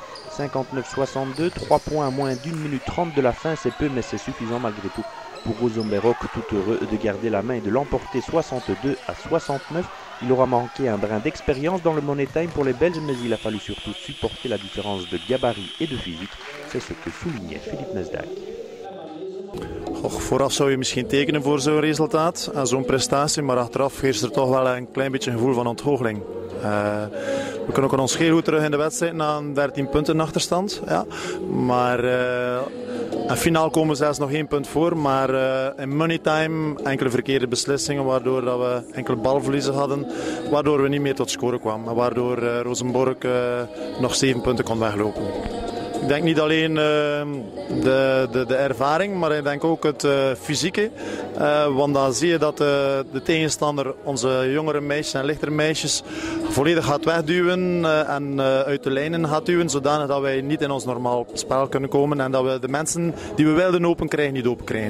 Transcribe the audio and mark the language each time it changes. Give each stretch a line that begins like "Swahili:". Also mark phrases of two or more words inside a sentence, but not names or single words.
French: 59-62, 3 points à moins d'1 minute 30 de la fin, c'est peu mais c'est suffisant malgré tout pour Ružomberok, tout heureux de garder la main et de l'emporter 62-69. Il aura manqué un brin d'expérience dans le
English: Money Time
French: pour les Belges, mais il a fallu surtout supporter la différence de gabarit et de physique. C'est ce que soulignait Filip Mesdag.
Dutch: Vooraf zou je misschien tekenen voor zo'n resultaat en zo'n prestatie, maar achteraf heerst er toch wel een klein beetje een gevoel van ontgoocheling. We kunnen ook ons heel goed terug in de wedstrijd na een 13 punten achterstand. Ja. Maar en finaal komen we zelfs nog 1 punt voor, maar in
English: money time
Dutch: enkele verkeerde beslissingen waardoor dat we enkele balverliezen hadden, waardoor we niet meer tot scoren kwamen. Waardoor Ružomberok nog 7 punten kon weglopen. Ik denk niet alleen de ervaring, maar ik denk ook het fysieke. Want dan zie je dat de tegenstander onze jongere meisjes en lichtere meisjes volledig gaat wegduwen en uit de lijnen gaat duwen, zodanig dat wij niet in ons normaal spel kunnen komen en dat we de mensen die we wilden open krijgen, niet open krijgen.